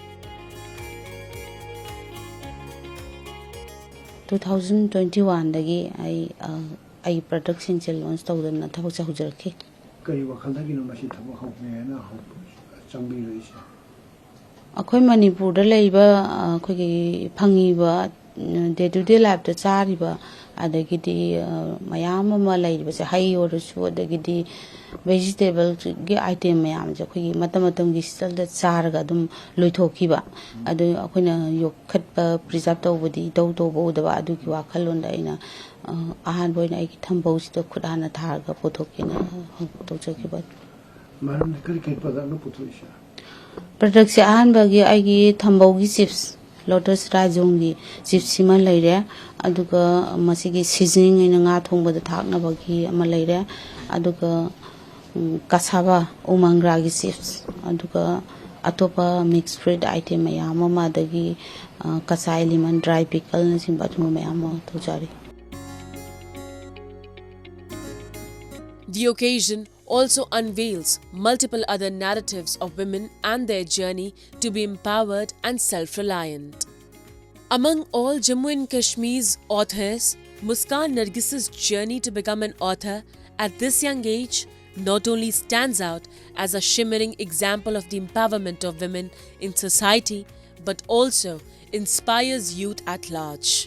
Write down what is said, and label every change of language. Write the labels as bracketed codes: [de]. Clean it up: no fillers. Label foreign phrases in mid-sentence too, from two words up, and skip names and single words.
[mni] 2021 dagi ai production chel launch tawdana thabak cha hujarki kari wakhal dagi no masi thabak hawme na changbi roise akhoi manipur da leiba akhoi gi phangi ba [en] day to day life [mni] da chari ba adagi di mayam ma leiba se hai or su adagi di vegetable ge item mayam je khoi matam matam gi sal da char ga dum loithoki ba adu akhoi na yokhat ba preserve tawbudi do bo da ba adu gi wakhal lon da ina ahan boina ai thambau si to khudana thar ga pothokina to chaki ba maram kari kai pada no puthoisha product se ahan ba gi ai gi thambau gi chips lotus rajong gi chips sima leire aduga masigi seasoning ina nga thongba da thakna ba gi ama leire aduga kasaba umangra gi chips aduga atopa [en] mixed fruit [mni] item mayam ma dagi kasai [en] lemon dry pickle [mni] na simba thum mayam to jari. [en] The occasion also unveils multiple other narratives of women and their journey to be empowered and self-reliant. Among all Jammu and Kashmir's authors, Muskan Nargis's journey to become an author at this young age not only stands out as a shimmering example of the empowerment of women in society, but also inspires youth at large.